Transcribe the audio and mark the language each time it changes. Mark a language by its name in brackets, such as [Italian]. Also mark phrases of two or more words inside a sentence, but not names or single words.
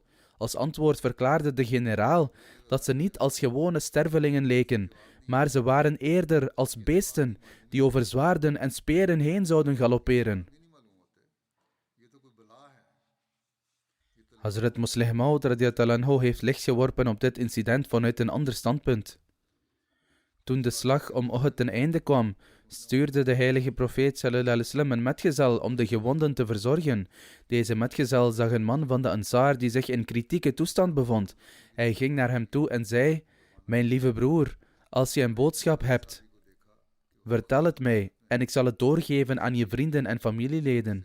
[Dutch] Als antwoord verklaarde de generaal dat ze niet als gewone stervelingen leken, maar ze waren eerder als beesten die over zwaarden en speren heen zouden galopperen. Hazrat Muslih Maud [Arabic] رضي الله عنه [Dutch] heeft licht geworpen op dit incident vanuit een ander standpunt. Toen de slag om Uhud ten einde kwam, stuurde de heilige profeet [Arabic] صلى الله عليه وسلم [Dutch] een metgezel om de gewonden te verzorgen. Deze metgezel zag een man van de Ansar die zich in kritieke toestand bevond. Hij ging naar hem toe en zei: "Mijn lieve broer, als je een boodschap hebt, vertel het mij en ik zal het doorgeven aan je vrienden en familieleden."